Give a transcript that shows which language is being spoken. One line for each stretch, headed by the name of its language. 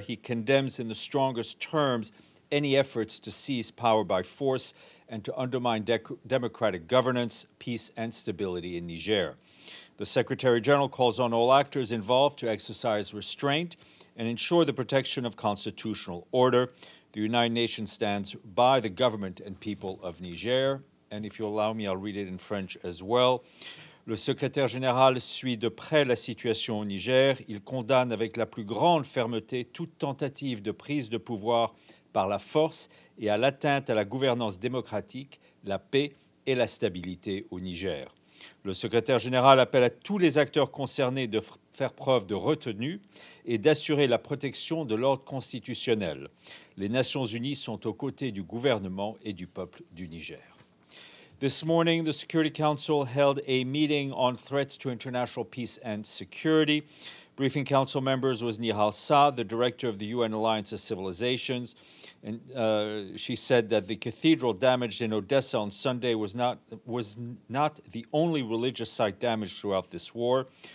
English: He condemns in the strongest terms any efforts to seize power by force and to undermine democratic governance, peace, and stability in Niger. The Secretary General calls on all actors involved to exercise restraint and ensure the protection of constitutional order. The United Nations stands by the government and people of Niger. And if you allow me, I'll read it in French as well.
French: Le secrétaire général suit de près la situation au Niger. Il condamne avec la plus grande fermeté toute tentative de prise de pouvoir par la force et à l'atteinte à la gouvernance démocratique, la paix et la stabilité au Niger. Le secrétaire général appelle à tous les acteurs concernés de faire preuve de retenue et d'assurer la protection de l'ordre constitutionnel. Les Nations unies sont aux côtés du gouvernement et du peuple du Niger.
English: This morning, the Security Council held a meeting on threats to international peace and security. Briefing council members was Nihal Saad, the director of the UN Alliance of Civilizations, and she said that the cathedral damaged in Odesa on Sunday was not the only religious site damaged throughout this war.